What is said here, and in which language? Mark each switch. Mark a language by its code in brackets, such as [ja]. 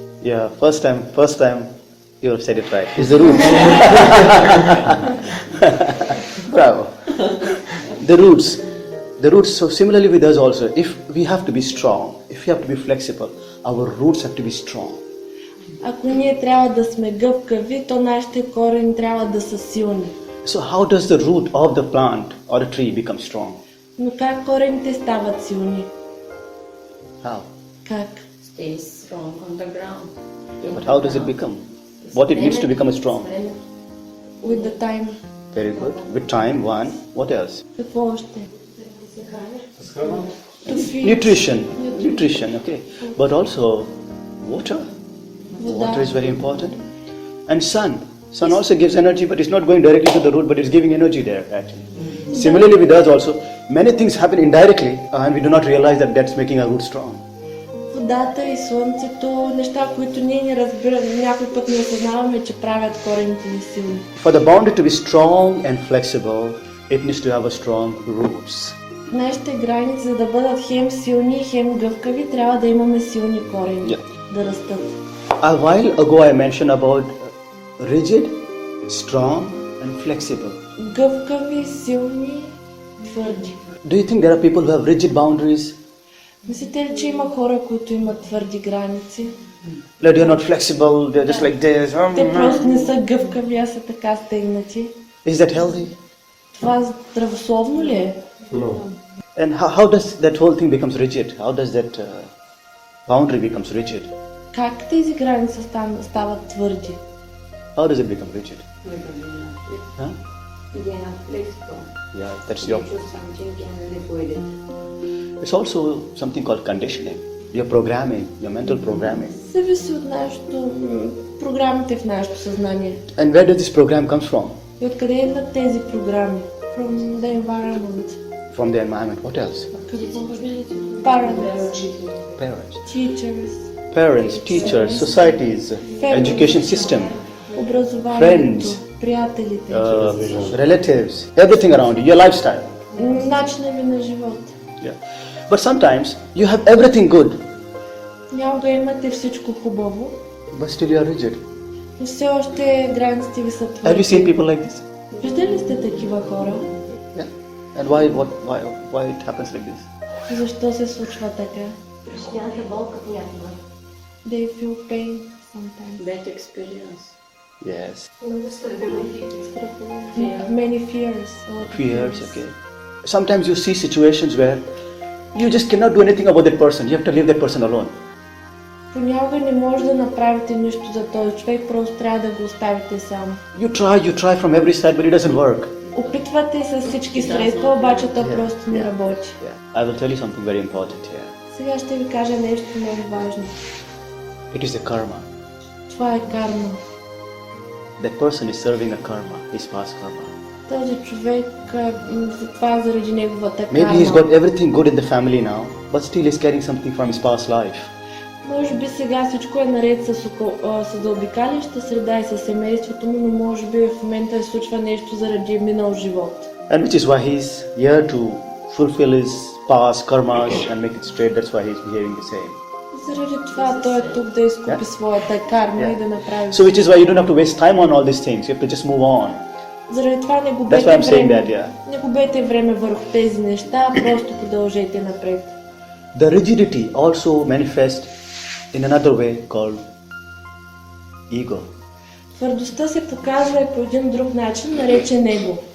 [en] Yeah, first time you have said it right. It's the roots. Bravo. The roots. The roots, so similarly with us also, if we have to be strong, if we have to be flexible, our roots have to be strong. [bg] Ако ние трябва да сме гъвкави, то нашите корени трябва да са силни. [en] So how does the root of the plant or a tree become strong? [bg] Но как корените стават силни? [en] How? [bg] Как? [en] Stay strong on the ground. But how does it become? What it needs to become strong? With the time. Very good. With time, one. What else? [bg] Какво още? [en] To feed. Nutrition, okay. But also water. Water is very important. And sun. Sun also gives energy, but it's not going directly to the root, but it's giving energy there actually. Similarly with us also, many things happen indirectly and we do not realize that that's making our root strong. [bg] Водата и слънцето, неща, които ние не разбираме, някой път не осъзнаваме, че правят корените ни силни. [en] For the boundary to be strong and flexible, it needs to have a strong roots. [bg] Нашите граници, за да бъдат хем силни, хем гъвкави, трябва да имаме силни корени, [en] Yeah. [bg] да растат. [en] A while ago I mentioned about rigid, strong and flexible. [bg] Гъвкави, силни, твърди. [en] Do you think there are people who have rigid boundaries? [bg] Мислите ли, че има хора, които имат твърди граници? [en] That they are not flexible, they're just like this. [bg] Те просто не са гъвкави, а са така стегнати. [en] Is that healthy? [bg] Това здравословно ли е? [en] No. And how does that whole thing becomes rigid? How does that boundary becomes rigid? [bg] Как тези граници стават твърди? [en] How does it become rigid? Huh? They are flexible. Yeah, that's your. Choose something and live with it. It's also something called conditioning. Your programming, your mental programming. [bg] Зависи от нашото, програмите в нашето съзнание. [en] And where does this program comes from? [bg] И откъде идват тези програми? [en] From the environment. From the environment. What else? Parents, Parents. teachers, Parents, teachers, societies, education system, [bg] образованието, [en] Friends. [bg] приятелите, [en] relatives, everything around you, your lifestyle. [bg] начина ви на живот. [en] Yeah. But sometimes you have everything good, [bg] Някога имате всичко хубаво, [en] but still you are rigid. [bg] но все още границите ви са [en] Have you [bg] твърди. [en] seen people like this? [bg] Виждали ли сте такива хора? [en] Yeah. And why it happens like this? [bg] Защо се случва така? Християнка болка понякога. [en] They feel pain sometimes. Bad experience. Yes. Many fears. Fears, okay. Sometimes you see situations where you just cannot do anything about that person. You have to leave that person alone. [bg] Понякога не може да направите нищо за този човек, просто трябва да го оставите сам. [en] You try from every side, but it doesn't work. [bg] Опитвате с всички средства, обаче то просто не работи. [en] Yeah. I will tell you something very important here. [bg] Сега ще ви кажа нещо много важно. [en] It is the karma. [bg] Това е карма. [en] That person is serving a karma, his past karma. [bg] Този човек, това е заради неговата [en] Maybe he's [bg] карма. [en] got everything good in the family now, but still he's carrying something from his past life. [bg] Може би сега всичко е наред с заобикаляща среда и с семейството му, но може би в момента се случва нещо заради минал живот. [en] And which is why he's here to fulfill his past karmas and make it straight. That's why he's behaving the same. [bg] Заради това той е тук да изкупи своята карма и да направи. [en] So which is why you don't have to waste time on all these things. You have to just move on. [bg] Заради това не [en] That's why [bg] губете [en] I'm saying [bg] време. [en] that, yeah. [bg] Не губете време върху тези неща, просто продължете напред. [en] The rigidity also manifests in another way called ego. [bg] Твърдостта се показва и по един друг начин, наречен его.